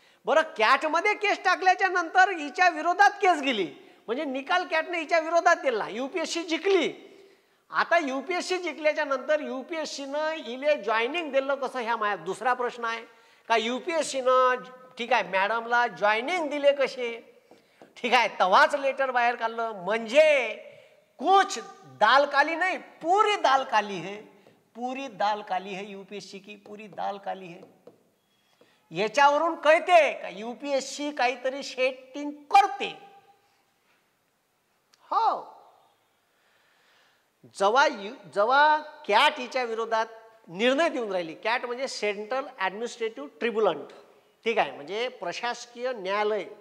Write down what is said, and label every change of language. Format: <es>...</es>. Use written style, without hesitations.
<mr>बरं, कॅटमध्ये केस टाकल्याच्या नंतर हिच्या विरोधात केस गेली, म्हणजे निकाल कॅटने हिच्या विरोधात दिला. UPSC जिंकली. आता UPSC जिंकल्याच्या नंतर UPSCनं इले जॉईनिंग दिलं कसं, ह्या माझा दुसरा प्रश्न आहे का. UPSCनं, ठीक आहे, मॅडमला जॉईनिंग दिले कसे. ठीक आहे, तवाच लेटर बाहेर काढलं.</mr> <hi>म्हणजे कुछ दाल काली नहीं, पूरी दाल काली है, पूरी दाल काली है. UPSC की पूरी दाल काली है.</hi> <mr>याच्यावरून कळते का UPSC काहीतरी सेटिंग करते. हो, जेव्हा कॅट हिच्या विरोधात निर्णय देऊन राहिली, कॅट म्हणजे सेंट्रल ॲडमिनिस्ट्रेटिव्ह ट्रिब्युनल, ठीक आहे, म्हणजे प्रशासकीय न्यायालय.</mr>